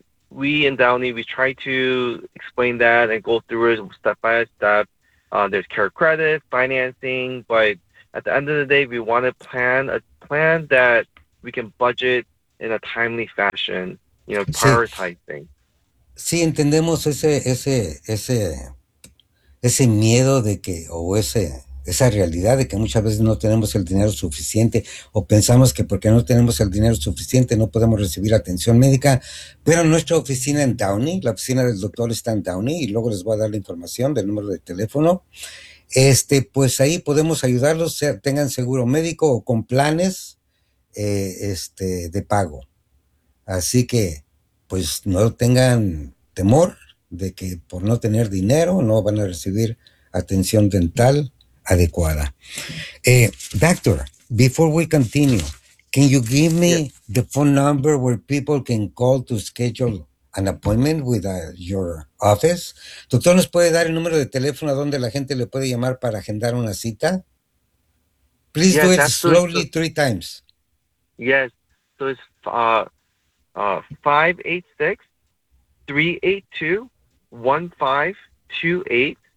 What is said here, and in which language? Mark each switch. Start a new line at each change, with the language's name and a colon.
English: We in Downey, we try to explain that and go through it step by step. There's care credit, financing, but at the end of the day, we want to plan that we can budget in a timely fashion, prioritizing.
Spanish: Sí, entendemos ese miedo de que, o esa realidad de que muchas veces no tenemos el dinero suficiente, o pensamos que porque no tenemos el dinero suficiente no podemos recibir atención médica. Pero nuestra oficina en Downey, la oficina del doctor está en Downey, y luego les voy a dar la información del número de teléfono. Pues ahí podemos ayudarlos, tengan seguro médico o con planes de pago. Así que, pues no tengan temor de que por no tener dinero no van a recibir atención dental adecuada.
English: Doctor, before we continue, can you give me the phone number where people can call to schedule an appointment with your office?
Spanish: Doctor, ¿nos puede dar el número de teléfono a donde la gente le puede llamar para agendar una cita?
English: Please do it slowly three times. Yes, so it's 586-382-1528.